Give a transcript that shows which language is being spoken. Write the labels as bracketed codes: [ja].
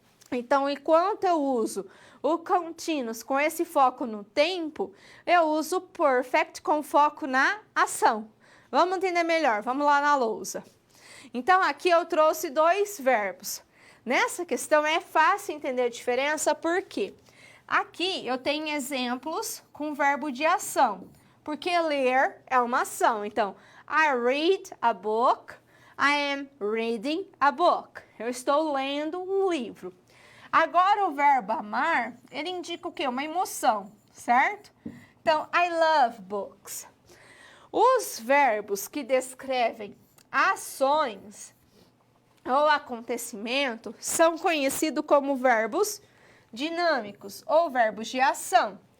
[pt] Então, enquanto eu uso o continuous com esse foco no tempo, eu uso o perfect com foco na ação. Vamos entender melhor, vamos lá na lousa. Então, aqui eu trouxe 2 verbos. Nessa questão é fácil entender a diferença, porque aqui eu tenho exemplos com verbo de ação, porque ler é uma ação. Então, [en] I read a book, I am reading a book. [pt] Eu estou lendo um livro. Agora, o verbo amar, ele indica o quê? Uma emoção, certo? Então, [en] I love books. [pt] Os verbos que descrevem ações ou acontecimento são conhecidos como verbos dinâmicos ou verbos de ação.